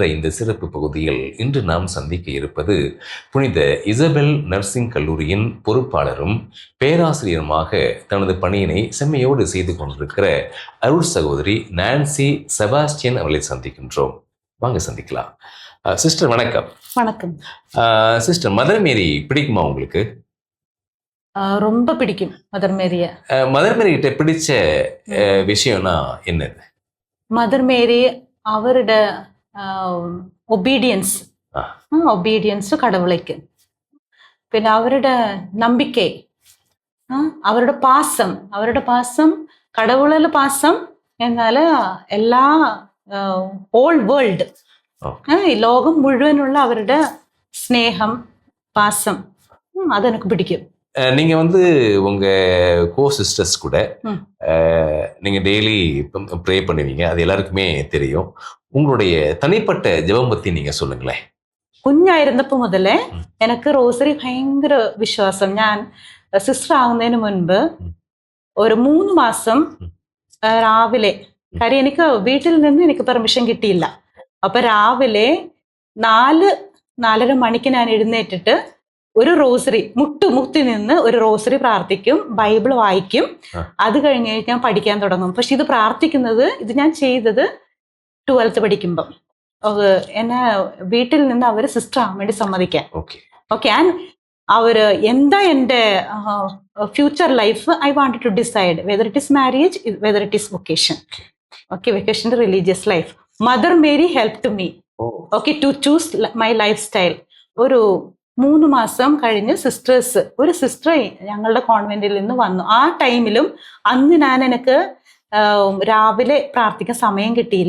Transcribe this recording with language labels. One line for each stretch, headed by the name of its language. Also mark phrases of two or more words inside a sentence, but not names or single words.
Tamil: இந்த சிறப்பு பகுதியில் இன்று நாம் சந்திக்க இருப்பது புனித இசபெல் நர்சிங் கல்லூரியின் பொறுப்பாளரும் பேராசிரியருமாக தனது பணியினை செம்மையோடு செய்து கொண்டிருக்கிற அருள் சகோதரி நான்சி செபாஸ்டியன் அவர்களை சந்திக்கின்றோம். வாங்க சந்திக்கலாம். சிஸ்டர் வணக்கம். வணக்கம். சிஸ்டர், மதர் மேரி பிடிக்குமா உங்களுக்கு? ரொம்ப பிடிக்கும் மதர் மேரிய. மதர் மேரி கிட்ட பிடிச்ச விஷயம்னா என்னது?
Malayalam: മദർ മേരി അവരുടെ ഒബീഡിയൻസ് കടവുളയ്ക്ക്, പിന്നെ അവരുടെ നമ്പിക്കை, അവരുടെ പാസം കടവുളിൽ പാസം എന്നാൽ എല്ലാ
English: all world
Malayalam: ഈ ലോകം മുഴുവനുള്ള അവരുടെ സ്നേഹം പാസം അതെനിക്ക് പിടിക്കും.
Tamil: நீங்க உங்க
English: co sisters
Tamil: கூட நீங்க
English: daily pray
Tamil: பண்ணுவீங்க, அது எல்லாருக்குமே தெரியும். உங்களுடைய தனிப்பட்ட ஜெபம் பத்தி நீங்க சொல்லுங்களேன்.
Malayalam: കുഞ്ഞായിരുന്നപ്പോ മുതലേ എനിക്ക് റോസറി ഭയങ്കര വിശ്വാസം. ഞാൻ സിസ്റ്റർ ആകുന്നതിന് മുൻപ് ഒരു 3 മാസം രാവിലെ, കാര്യം എനിക്ക് വീട്ടിൽ നിന്ന് എനിക്ക് പെർമിഷൻ കിട്ടിയില്ല. അപ്പൊ രാവിലെ 4-4:30 മണിക്ക് ഞാൻ എഴുന്നേറ്റിട്ട് ഒരു റോസറി മുട്ടി നിന്ന് ഒരു റോസറി പ്രാർത്ഥിക്കും, ബൈബിൾ വായിക്കും. അത് കഴിഞ്ഞ് ഞാൻ പഠിക്കാൻ തുടങ്ങും. പക്ഷെ ഇത് ഞാൻ ചെയ്തത് 12th പഠിക്കുമ്പം. എന്നെ വീട്ടിൽ നിന്ന് അവർ സിസ്റ്റർ ആവാൻ വേണ്ടി സമ്മതിക്കാൻ.
English: Okay, and
Malayalam: അവര് എന്താ എൻ്റെ
English: future life I wanted to decide whether it is marriage, whether it is vocation. Okay, vocation religious life. Mother Mary helped me okay to choose my life style.
Malayalam: ഒരു 3 മാസം കഴിഞ്ഞ് ഒരു സിസ്റ്റർ ഞങ്ങളുടെ കോൺവെന്റിൽ നിന്ന് വന്നു. ആ ടൈമിലും അന്ന് എനിക്ക് രാവിലെ പ്രാർത്ഥിക്കാൻ സമയം കിട്ടിയില്ല.